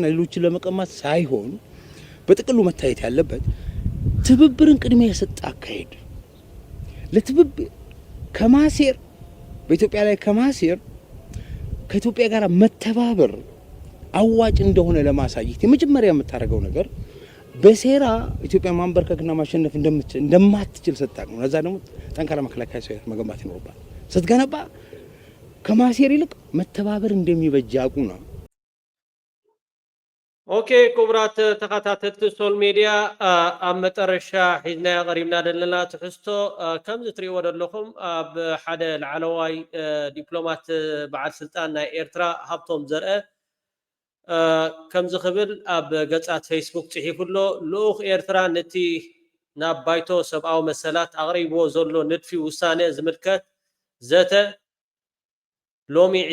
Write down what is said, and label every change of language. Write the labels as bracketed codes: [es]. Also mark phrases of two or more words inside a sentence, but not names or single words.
[am] ሌሎችን ለመቀማት ሳይሆን በጥቅሉ መታየት ያለበት ትብብርን ቅድሚያ የሰጠ አካሄድ ለትብብር ከማሴር በኢትዮጵያ ላይ ከማሴር ከኢትዮጵያ ጋር መተባበር አዋጭ እንደሆነ ለማሳየት የመጀመሪያ የምታደርገው ነገር በሴራ ኢትዮጵያ ማንበርከክና ማሸነፍ እንደማትችል ስታቅ ነው። ለዛ ደግሞ ጠንካራ መከላከያ ሰራዊት መገንባት ይኖርባል። ስትገነባ ከማሴር ይልቅ መተባበር እንደሚበጅ ያውቁ ነው። [ti] ኦኬ ክቡራት ተኸታተልቲ [en] social media [ti] ኣብ መጨረሻ ሒዝና ቀሪብና ዘለና ትሕዝቶ ከም ዝትሪእዎ ዘለኹም ኣብ ሓደ ላዕለዋይ ዲፕሎማት በዓል ስልጣን ናይ ኤርትራ ሃብቶም ዘርአ ከም ዝኽብል ኣብ ገጻት ፌስቡክ ጽሒፉሎ ልኡኽ ኤርትራ ነቲ ናብ ባይቶ ሰብኣዊ መሰላት ኣቕሪብዎ ዘሎ ንድፊ ውሳነ ዝምልከት ዘተ ሎሚ